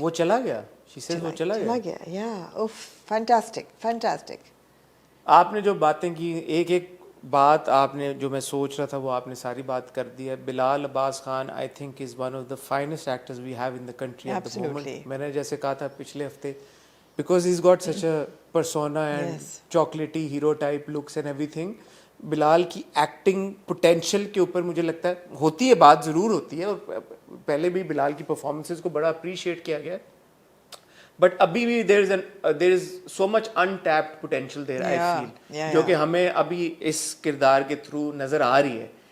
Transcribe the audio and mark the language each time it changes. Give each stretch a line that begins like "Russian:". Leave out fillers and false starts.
Urdu: وہ چلا گیا,
English: she says
Urdu: وہ چلا گیا.
English: Yeah, oh, fantastic.
Urdu: آپ نے جو باتیں کی, ایک بات آپ نے جو میں سوچ رہا تھا وہ آپ نے ساری بات کر دی ہے.
English: Bilal Abbas Khan I think is one of the finest actors we have in the country at the moment.
Urdu: میں نے جیسے کہا تھا پچھلے ہفتے,
English: Because he is got such a persona and chocolatey hero type looks and everything.
Urdu: بلال کی acting potential کے اوپر مجھے لگتا ہے ہوتی ہے بات, ضرور ہوتی ہے, اور پہلے بھی بلال کی پرفارمنسز کو بڑا اپریشیٹ کیا گیا ہے, بٹ ابھی بھی
English: there is so much untapped potential there, I feel,
Urdu: جو کہ ہمیں ابھی اس کردار کے تھرو نظر آ رہی ہے.